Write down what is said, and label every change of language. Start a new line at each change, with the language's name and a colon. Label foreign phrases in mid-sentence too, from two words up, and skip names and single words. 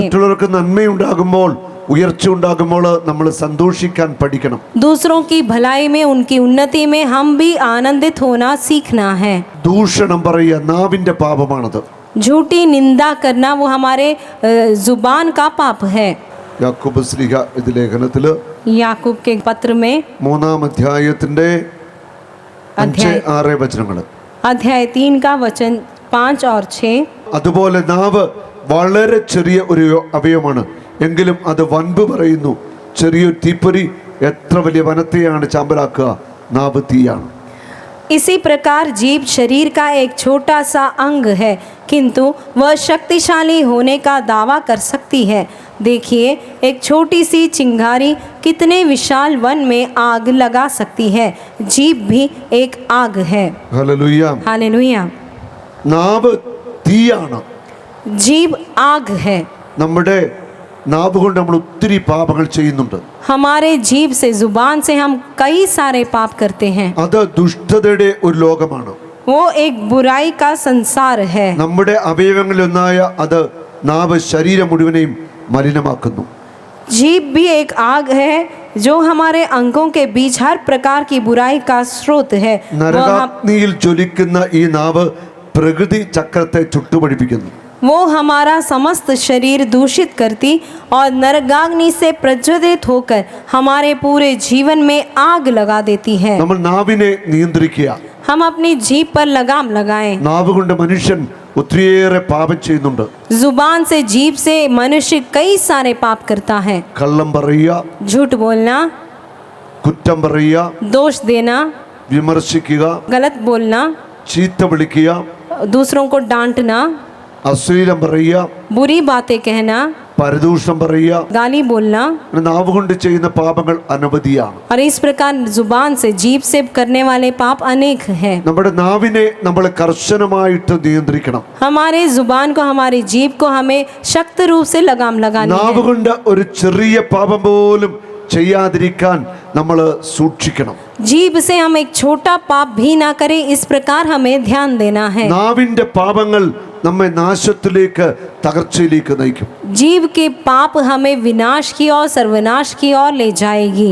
Malayalam: മറ്റുള്ളവർക്ക് നന്മയുണ്ടാകുമ്പോൾ, ഉയർച്ച ഉണ്ടാകുമ്പോൾ നമ്മൾ സന്തോഷിക്കാൻ പഠിക്കണം.
Hindi: दूसरों की भलाई में, उनकी उन्नति में हम भी आनंदित होना सीखना है।
Malayalam: ദൂഷണം പറയുക നാവിന്റെ പാപമാണത്.
Hindi: झूठी निंदा करना वो हमारे जुबान का पाप है।
Malayalam: യാക്കോബ് ശ്ലീഹ ഇത് ലേഖനത്തില്
Hindi: याकूब के पत्र में
Malayalam: 3-ാം അധ്യായത്തിന്റെ 5-6 വചനങ്ങൾ.
Hindi: अध्याय 3 का वचन 5 और 6।
Malayalam: അതുപോലെ നാവ് വളരെ ചെറിയ ഒരു അവയവമാണ്, എങ്കിലും അത് വൻപ് പറയുന്നു. ചെറിയൊരു തീപ്പൊരി എത്ര വലിയ വനത്തെയാണ് ചാമ്പലാക്കുക. നാവ് തീയാണ്.
Hindi: इसी प्रकार जीभ शरीर का एक छोटा सा अंग है, किंतु वह शक्तिशाली होने का दावा कर सकती है। देखिए, एक छोटी सी चिंगारी कितने विशाल वन में आग लगा सकती है। जीभ भी एक आग है।
Malayalam: ഹല്ലേലൂയ.
Hindi: हालेलुया।
Malayalam: നാവ് തീയാണ്.
Hindi: जीभ आग है।
Malayalam: നമ്മുടെ നാവ് കൊണ്ട് നമ്മൾ ഒത്തിരി പാപങ്ങൾ ചെയ്യുന്നുണ്ട്.
Hindi: हमारे जीभ से, जुबान से हम कई सारे पाप करते हैं।
Malayalam: അത് ദുഷ്ടതയുടെ ഒരു ലോകമാണ്.
Hindi: वो एक बुराई का संसार है।
Malayalam: നമ്മുടെ അവയവങ്ങളിലൊന്നായ അത് നാവ് ശരീരം മുഴുവനെയും മലിനമാക്കുന്നു.
Hindi: जीभ भी एक आग है जो हमारे अंगों के बीच हर प्रकार की बुराई का स्रोत है।
Malayalam: നരകാഗ്നിയിൽ ജ്വലിക്കുന്ന ഈ നാവ് പ്രകൃതി ചക്രത്തെ ചുട്ടുപഴിപ്പിക്കുന്നു.
Hindi: वो हमारा समस्त शरीर दूषित करती और नरकाग्नि से प्रज्वलित होकर हमारे पूरे जीवन में आग लगा देती है।
Malayalam: നമ്മൾ നാവിനെ നിയന്ത്രിക്കുക.
Hindi: हम अपनी जीभ पर लगाम लगाएं।
Malayalam: നാവ് കൊണ്ട് മനുഷ്യൻ ഒത്തിരിയേറെ പാപം ചെയ്യുന്നുണ്ട്.
Hindi: जुबान से, जीभ से मनुष्य कई सारे पाप करता है।
Malayalam: കള്ളം പറയുക,
Hindi: झूठ बोलना,
Malayalam: കുറ്റം പറയുക,
Hindi: दोष देना,
Malayalam: വിമർശിക്കുക,
Hindi: गलत बोलना,
Malayalam: ചീത്ത വിളിക്കുക,
Hindi: दूसरों को डांटना,
Malayalam: അശ്ലീലം പറയുക,
Hindi: बुरी बातें कहना,
Malayalam: പരദൂഷണം പറയുക,
Hindi: गाली बोलना,
Malayalam: നാവ് കൊണ്ട് ചെയ്യുന്ന പാപങ്ങൾ അനവധിയാണ്.
Hindi: और इस प्रकार जुबान से, जीभ से करने वाले पाप अनेक हैं।
Malayalam: നമ്മുടെ നാവിനെ നമ്മൾ കർശനമായിട്ട് നിയന്ത്രിക്കണം.
Hindi: हमारे जुबान को, हमारी जीभ को हमें शक्त रूप से लगाम लगानी
Malayalam: നാവ്
Hindi: है।
Malayalam: കൊണ്ട് ഒരു ചെറിയ പാപം പോലും ചെയ്യാതിരിക്കാൻ നമ്മൾ സൂക്ഷിക്കണം.
Hindi: जीभ से हम एक छोटा पाप भी ना करें, इस प्रकार हमें ध्यान देना है।
Malayalam: നാവിന്റെ പാപങ്ങൾ നമ്മെ നാശത്തിലേക്ക്, തകർച്ചയിലേക്ക് നയിക്കും.
Hindi: जीभ के पाप हमें विनाश की और सर्वनाश की ओर ले जाएगी।